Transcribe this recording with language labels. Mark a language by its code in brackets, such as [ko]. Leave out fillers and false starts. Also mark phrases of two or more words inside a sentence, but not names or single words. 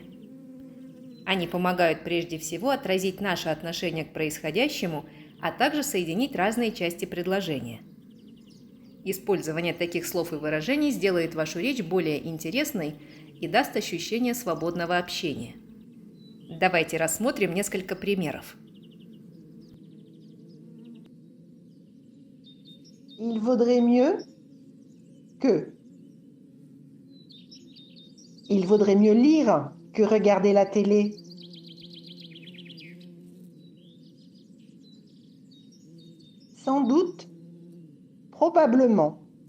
[ru] Они помогают прежде всего отразить наше отношение к происходящему, а также соединить разные части предложения. Использование таких слов и выражений сделает вашу речь более интересной и даст ощущение свободного общения. Давайте рассмотрим несколько примеров. [fr] Il vaudrait mieux que. Il vaudrait mieux lire que regarder la télé. Sans doute, probablement.